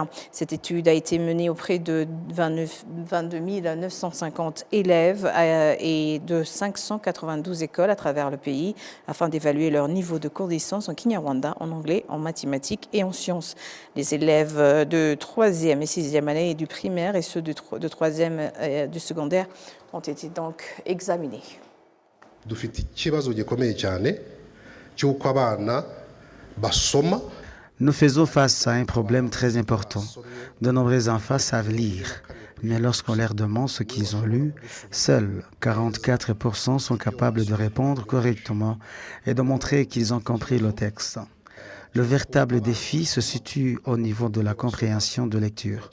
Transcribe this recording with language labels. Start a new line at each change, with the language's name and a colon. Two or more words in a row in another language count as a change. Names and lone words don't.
French: Cette étude a été menée auprès de 22 950 élèves et de 592 écoles à travers le pays afin d'évaluer leur niveau de connaissance en Kinyarwanda, en anglais, en mathématiques et en sciences. Les élèves de 3e et 6e année du primaire et ceux de 3e et du secondaire ont été donc examinés.
Kinyarwanda: Dufite ikibazo gikomeye cyane cy'uko abana basoma.
French: Nous faisons face à un problème très important. De nombreux enfants savent lire, mais lorsqu'on leur demande ce qu'ils ont lu, seuls 44% sont capables de répondre correctement et de montrer qu'ils ont compris le texte. Le véritable défi se situe au niveau de la compréhension de lecture.